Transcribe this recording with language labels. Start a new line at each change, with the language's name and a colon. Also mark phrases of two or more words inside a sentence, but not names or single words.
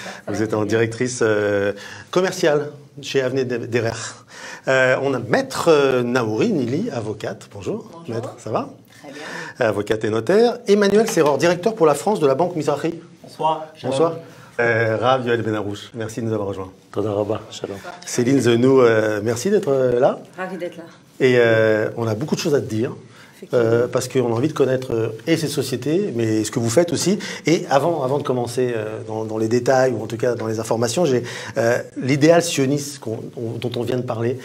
French: Vous êtes en directrice commerciale chez Avnet Derer. On a Maître Naouri Nili, avocate. Bonjour. Bonjour. Maître, ça va? Très bien. Avocate et notaire. Emmanuel Serror, directeur pour la France de la Banque Mizrahi. Bonsoir. Bonsoir. Rav Yoel Benarouche, merci de nous avoir rejoints.
Hebrew: תודה רבה, שלום.
French: Céline Zenou, merci d'être là. Ravi d'être là. Et on a beaucoup de choses à te dire, parce qu'on a envie de connaître et ces sociétés, mais ce que vous faites aussi. Et avant de commencer dans les détails, ou en tout cas dans les informations, j'ai l'idéal sioniste dont on vient de parler.